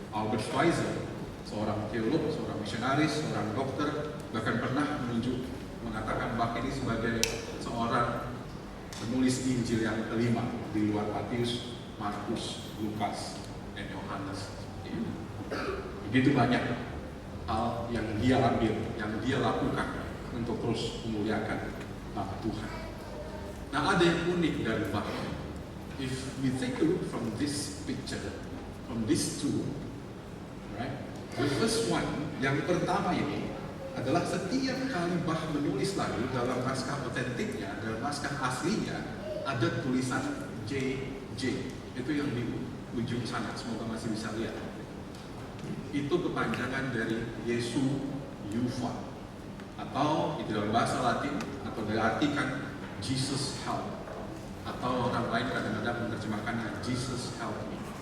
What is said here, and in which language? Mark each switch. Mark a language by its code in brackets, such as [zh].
[id] Albert Schweitzer, seorang teolog, seorang misionaris, seorang dokter, bahkan pernah mengatakan Bach ini sebagai seorang penulis Injil yang kelima di luar Matius, Markus, Lukas, dan Yohanes. Begitu banyak hal yang dia ambil, yang dia lakukan untuk terus memuliakan nama Tuhan. Nah, ada yang unik dari Bach. [en] If we take a look from this picture, from this two, right? The first one, [id] yang pertama ini adalah setiap kali Bach menulis lagu dalam naskah otentiknya, dalam naskah aslinya, ada tulisan JJ. Itu yang di ujung sana, semoga masih bisa lihat. Itu kepanjangan dari Jesu Yuva, atau di dalam bahasa Latin, atau diartikan [en] Jesus help, [id] atau orang lain kadang-kadang menerjemahkannya [en] Jesus help me.